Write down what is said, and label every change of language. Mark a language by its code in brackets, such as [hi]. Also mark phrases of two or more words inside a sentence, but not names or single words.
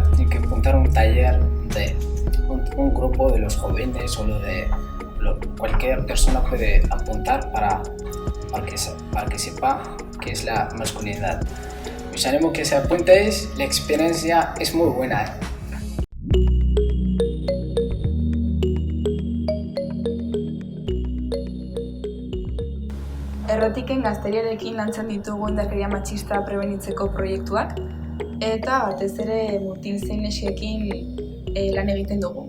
[es] Tiene que apuntar un taller de un grupo de los jóvenes o cualquier persona puede apuntar para que sepa qué es la masculinidad. Os animo que se apuntéis, la experiencia es muy buena. [eu] Errotiken gazteriarekin lantzen ditugu indarkeria matxista prebenitzeko proiektuak eta batez ere mutil zein neskiekin lan egiten dugu.